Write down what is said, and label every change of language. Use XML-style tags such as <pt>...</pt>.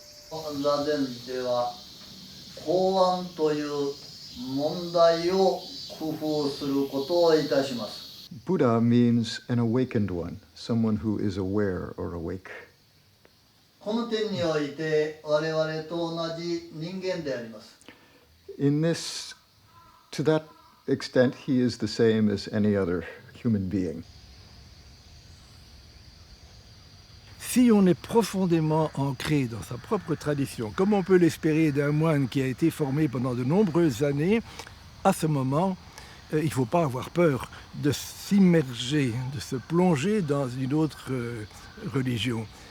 <ja>座禅では公安という問題を工夫することをいたします。</ja> <en>Buddha means an awakened one, someone who is aware or awake.</en> <ja>この点において我々と同じ人間であります。</ja> <en>In this, to that extent, he is the same as any other human being.</en> <fr>Si on est profondément ancré dans sa propre tradition, comme on peut l'espérer d'un moine qui a été formé pendant de nombreuses années, à ce moment, il ne faut pas avoir peur de s'immerger, de se plonger dans une autre religion.</fr>